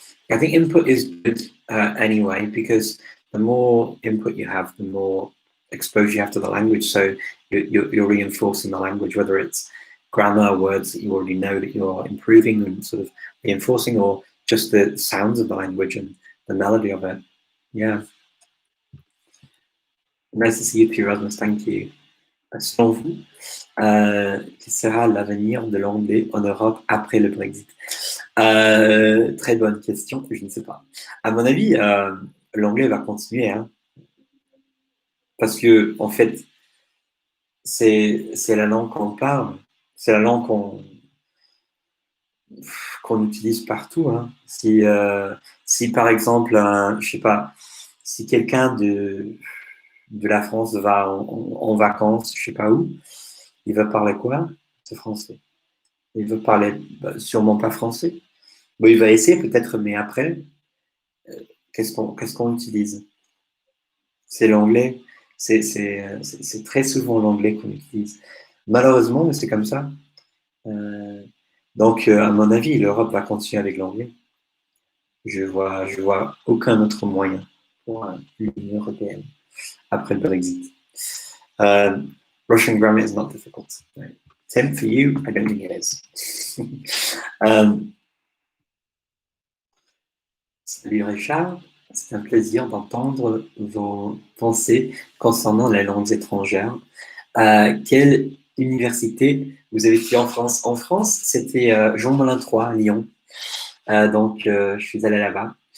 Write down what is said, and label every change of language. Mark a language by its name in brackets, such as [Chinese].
[English] I think input is good anyway, because the more input you have, the more exposure you have to the language. So you're reinforcing the language, whether it's grammar, words that you already know that you're improving and sort of reinforcing, or just the sounds of the language and the melody of it. Yeah. Nice to see you too, Rasmus. Thank you. [French] Selon vous, quel sera l'avenir de l'anglais en Europe après le Brexit? Très bonne question, je ne sais pas. À mon avis, l'anglais va continuer, hein, parce que en fait, c'est la langue qu'on parle, c'est la langue qu'on utilise partout. Hein. Si par exemple, je sais pas, si quelqu'un de la France va en vacances, je sais pas où, il va parler quoi? C'est français. Il veut parler sûrement pas français. Bon, il va essayer peut-être, mais après, qu'est-ce qu'on utilise? C'est l'anglais. C'est très souvent l'anglais qu'on utilise. Malheureusement, mais c'est comme ça. Donc, à mon avis, l'Europe va continuer avec l'anglais. Je vois aucun autre moyen pour l'Union européenne après le Brexit. [English] Russian grammar is not difficult. Right? Tim, for you, I don't think it is. [French] Salut Richard, c'est un plaisir d'entendre vos pensées concernant les langues étrangères. Quelle université vous avez fait en France? En France, c'était Jean Moulin III, Lyon. Donc, je suis allé là-bas.